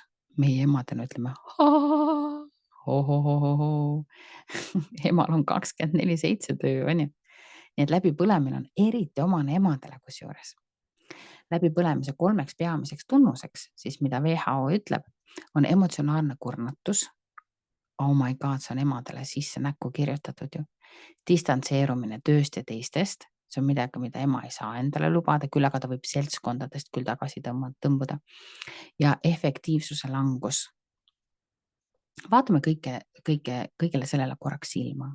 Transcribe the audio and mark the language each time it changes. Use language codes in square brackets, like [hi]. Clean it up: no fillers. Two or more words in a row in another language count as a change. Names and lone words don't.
[et] Meie emadena ütleme, emal on 24/7 töö, on ju. Nii et läbipõlemine on eriti omane emadele kusjuures. Läbipõlemise 3 peamiseks tunnuseks, siis mida WHO ütleb, on emotsionaalne kurnatus. [en] Oh my god, [et] see on emadele sisse näkku kirjutatud ju. Distantseerumine tööst ja teistest, see on midagi, mida ema ei saa endale lubada, küll aga ta võib seltskondadest küll tagasi tõmbuda. Ja efektiivsuse langus. Vaatame kõigele sellele korraks silma.